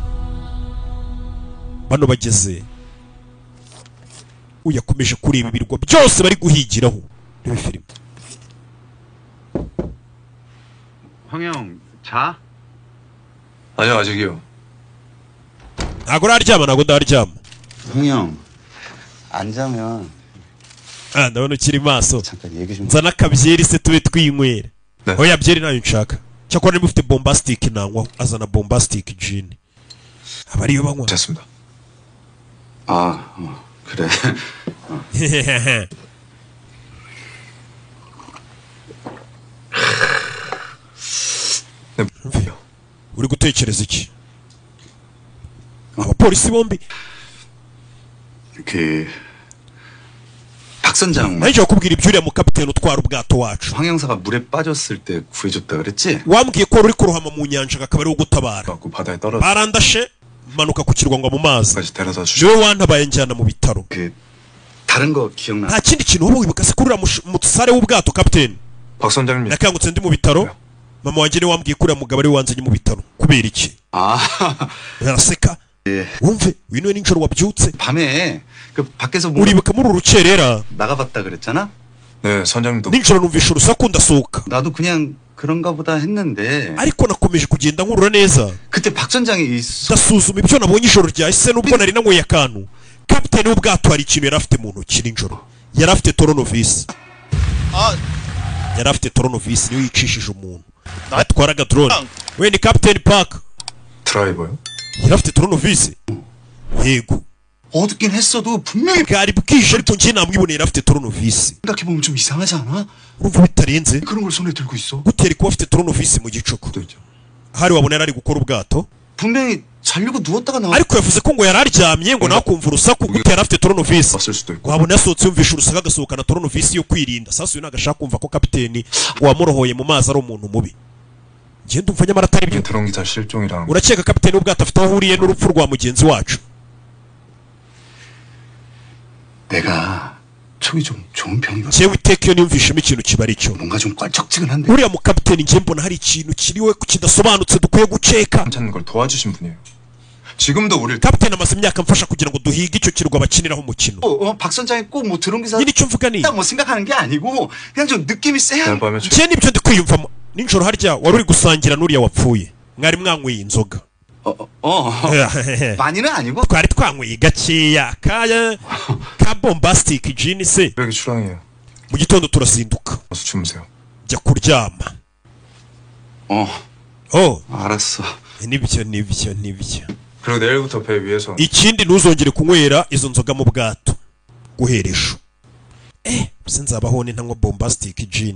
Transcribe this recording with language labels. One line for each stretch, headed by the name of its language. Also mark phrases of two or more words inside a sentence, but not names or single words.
Kinyarwanda: bano bageze uyakomeje kureba ibirwa byose bari guhigiraho reba filime
Korean: 황영 자? 아니요 아직이요.
Kinyarwanda: ntabwo uraryama ntabwo ndaryama
Korean: 황영 안 자면
Kinyarwanda: ndabona ukiri maso
Korean: 잠깐 얘기 좀
Kinyarwanda: nzana akabyeri se tube twinywera
Korean: 네.
Kinyarwanda: oya byeri nayo nshaka cyakora niba ufite bombastic nanywa azana bombastic gin aba ariyo banywa
Korean: 됐습니다. 그래
Kinyarwanda: uri gutekereza iki abapolisi bombi
Korean: 박 선장
Kinyarwanda: nanjye wakubwira ibyo uriya mukapiteni utwara ubwato wacu
Korean: 황 형사가 물에 빠졌을 때 구해줬다 그랬지?
Kinyarwanda: wambwiye ko wari uri kurohama mu nyanja akaba ari gutabara
Korean: 갖고 바다에 떨어져.
Kinyarwanda: barandashe manuka ku kirwa ngo mu mazi
Korean: 까지 데려다 주시.
Kinyarwanda: niwe wantabaye njyana mu bitaro
Korean: 다른 거 기억나?
Kinyarwanda: nta kindi kintu wowe wibuka se kuri uriya musare w'ubwato kapiteni
Korean: 박 선장님.
Kinyarwanda: nakangutse ndi mu bitaro mama wanjye niwe wambwiye ko uriya mugabo ari we wanzanye mu bitaro kubera iki araseka wumve uyu niwe nijoro wabyutse
Korean: 밤에 그 밖에서
Kinyarwanda: uribuka muri uru rukerera
Korean: 나가봤다 그랬잖아? 네 선장님도.
Kinyarwanda: nijoro numvisha urusaku ndasohoka
Korean: 나도 그냥 그런가 보다 했는데
Kinyarwanda: ariko nakomeje kugenda nkurura neza
Korean: 그때 박 선장이
Kinyarwanda: ndasuzuma ibyo nabonye ijoro ryahise nubwo nari nanyweye akantu kapiteni w'ubwato hari ikintu yari afite mu ntoki nijoro yari afite toronovisi yari afite toronovisi niyo yicishije umuntu atwaraga drone we ni kapiteni park
Korean: 드라이버요?
Kinyarwanda: yari afite toronovisi yego
Korean: 어둡긴 했어도 분명히
Kinyarwanda: bwari bwije ariko njye namwiboneye yari afite toronovisi
Korean: 생각해보면 좀 이상하지 않아?
Kinyarwanda: urumva bitarenze
Korean: 그런 걸 손에 들고 있어
Kinyarwanda: gutera kuba afite toronovisi mu gicuku hari wabona yari ari gukora ubwato
Korean: 분명히 자려고 누웠다가 나와
Kinyarwanda: ariko yavuze ko ngo yari aryamye ngo nawe akumva urusaku gute yari afite toronovisi
Korean: 왔을 수도 있고.
Kinyarwanda: wabona yasohotse yumvisha urusaku agasohokana toronovisi yo kwirinda sasa uyu ntabwo ashaka kumva ko kapiteni wamurohoye mu mazi ari umuntu mubi njye ndumva nyamara atari byo
Korean: 드론 기사 실종이랑.
Kinyarwanda: urakeka kapiteni w'ubwato afite aho ahuriye n'urupfu rwa mugenzi wacu
Korean: 내가 촉이 좀 좋은 편이거든
Kinyarwanda: njyewe iteka iyo niyumvishemo ikintu kiba ari cyo
Korean: 뭔가 좀 껄쩍지근한데
Kinyarwanda: uriya mukapiteni njye mbona hari ikintu kiriwe kidasobanutse dukwiye gukeka
Korean: 찾는 걸 도와주신 분이에요. 지금도 우리를
Kinyarwanda: kapiteni amaze imyaka mfasha kugira ngo duhige icyo kirwa bakiniraho umukino
Korean: 박 선장이 꼭 뭐 드론 기사
Kinyarwanda: nyine icyo mvuga ni
Korean: 딱 뭐 생각하는 게 아니고 그냥 좀 느낌이 세야 밤에
Kinyarwanda: njye nibyo ndi kwiyumvamo nijoro harya wari uri gusangira n'uriya wapfuye mwari mwanyweye inzoga
Korean: 많이는 아니고
Kinyarwanda: twari twanyweye gakeya ka bombastic gin se
Korean: 여기 출항이에요.
Kinyarwanda: mu gitondo turazinduka
Korean: 어서 주무세요.
Kinyarwanda: jya kuryama
Korean: 알았어.
Kinyarwanda: nibyo.
Korean: 그리고 내일부터 배 위에서.
Kinyarwanda: ikindi ntuzongere kunywera izo nzoga mu bwato guhera ejo. Sinzabaho ni ntanywa bombastic gin.